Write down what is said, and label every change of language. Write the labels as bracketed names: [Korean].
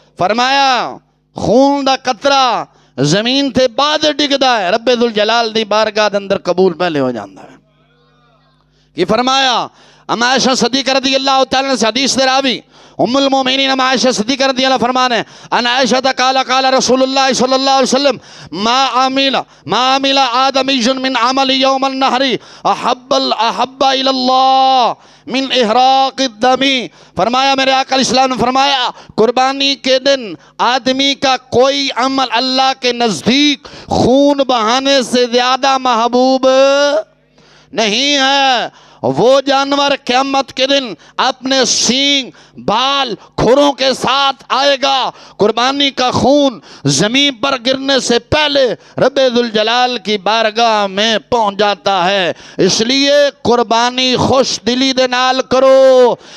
[Punjabi] فرمایا خون دا قطرہ زمین تے بعد ڈگدا ہے رب ذوالجلال دی بارگاہ دے اندر قبول پہلے ہو جاندا ہے. کی فرمایا ام عائشہ صدیقہ رضی اللہ تعالیٰ عنہ سے حدیث دے راوی ام المومنین ام عائشہ صدیقہ رضی اللہ فرمانے [Arabic] ان عائشہ قال قال رسول اللہ صلی اللہ علیہ وسلم ما عمل آدمی من عمل یوم النحر احب الی اللہ من احراق الدم. [Urdu] فرمایا میرے آقا علیہ السلام نے فرمایا قربانی کے دن آدمی کا کوئی عمل اللہ کے نزدیک خون بہانے سے زیادہ محبوب نہیں ہے. وہ جانور قیامت کے دن اپنے سینگ بال کھروں کے ساتھ آئے گا. قربانی کا خون زمین پر گرنے سے پہلے رب ذوالجلال کی بارگاہ میں پہنچ جاتا ہے. [Punjabi] اس لیے قربانی خوش دلی دے نال کرو.